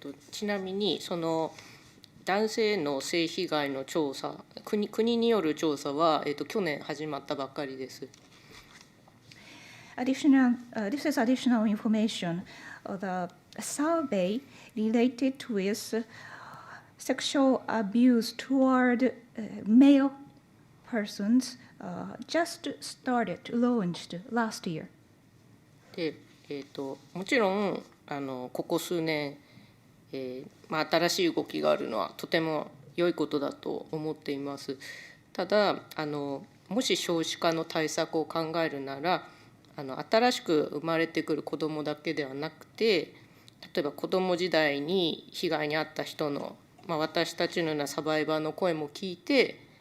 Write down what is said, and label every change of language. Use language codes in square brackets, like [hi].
[ja] ちなみにその男性の性被害の調査、国による調査は去年始まったばっかりです。 [en] This is additional information. The survey related with sexual abuse toward male persons just started, launched last year. [ja] で、もちろんここ数年、新しい動きがあるのはとても良いことだと思っています。ただもし少子化の対策を考えるなら新しく生まれてくる子どもだけではなくて、例えば子ども時代に被害に遭った人の、私たちのようなサバイバーの声も聞いて、